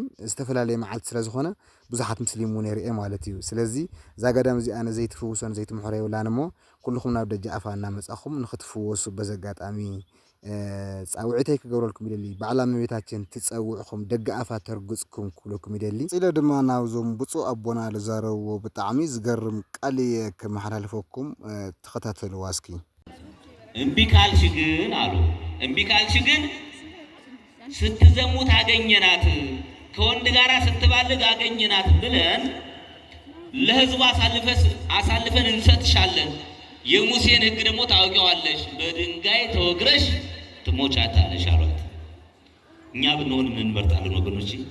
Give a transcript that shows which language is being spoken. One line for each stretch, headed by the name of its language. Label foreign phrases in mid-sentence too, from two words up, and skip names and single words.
Tigrinya: ዝተፈላለየ መዓልቲ ስለ ዝኾነ ብዙሓት ሙስሊም እውን የርኢ ማለት እዩ ስለዚ እዛ ገዳም እዚ ኣነ ዘይትፍውሶን ዘይትምሕሮ የብላን እሞ ኩልኩም ናብ ደጃ ኣፋ እናመጻኹም ንኽትፍወሱ በዚ ኣጋጣሚ ጻውዒተይ ክገብረልኩም ይደሊ ባዕላ እመቤታችን ትጸውዕኹም ደገ ኣፋ ተርግጽኩም ክብለኩም ይደሊ ኢለ ድማ ናብዞም ብፁዕ ኣቦና ዝዛረብዎ ብጣዕሚ ዝገርም ቃል ከመሓላልፈኩም ተኸታተልዋ እስኪ
Amharic: እምቢ ካልሽ ግን አሉ እምቢ ካልሽ ግን ስትዘሙት አገኘናት ከወንድ ጋር ስትባልግ አገኘናት ብለን ለህዝቡ አሳልፈን እንሰጥሻለን የሙሴን ሕግ ደግሞ ታውቂዋለሽ በድንጋይ ተወግረሽ ትሞቻታለሽ አሏት እኛ ብንሆን ምን እንመርጣለን ወገኖች